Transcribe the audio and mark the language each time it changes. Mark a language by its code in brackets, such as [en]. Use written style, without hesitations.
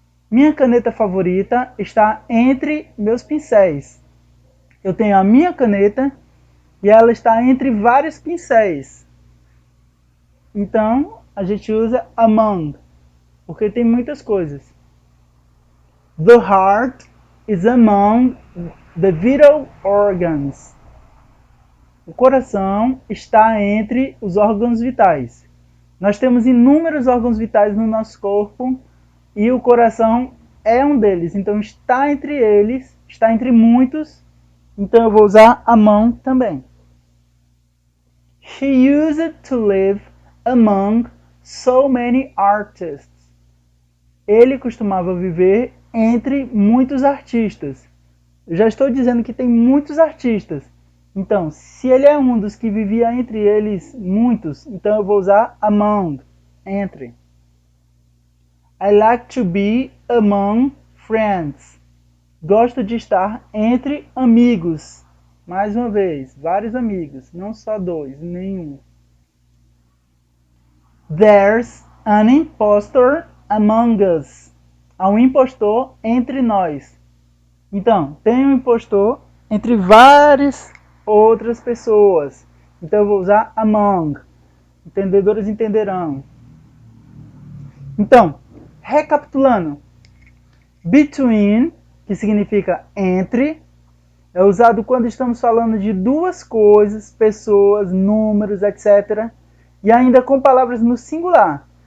[pt] Minha caneta favorita está entre meus pincéis. Eu tenho a minha caneta e ela está entre vários pincéis. Então, a gente usa among, porque tem muitas coisas. [en] The heart is among the vital organs. [pt] O coração está entre os órgãos vitais. Nós temos inúmeros órgãos vitais no nosso corpo e o coração é um deles. Então, está entre eles, está entre muitos. Então eu vou usar among também. [en] She used to live among so many artists. [pt] Ele costumava viver entre muitos artistas. Eu já estou dizendo que tem muitos artistas. Então, se ele é um dos que vivia entre eles muitos, então eu vou usar among, entre. [en] I like to be among friends. [pt] Gosto de estar entre amigos. Mais uma vez, vários amigos, não só dois, nenhum. [en] There's an impostor among us. [pt] Há um impostor entre nós. Então, tem um impostor entre várias outras pessoas. Então eu vou usar among. Entendedores entenderão. Então, recapitulando. Between, que significa entre, é usado quando estamos falando de duas coisas, pessoas, números, etc. E ainda com palavras no singular.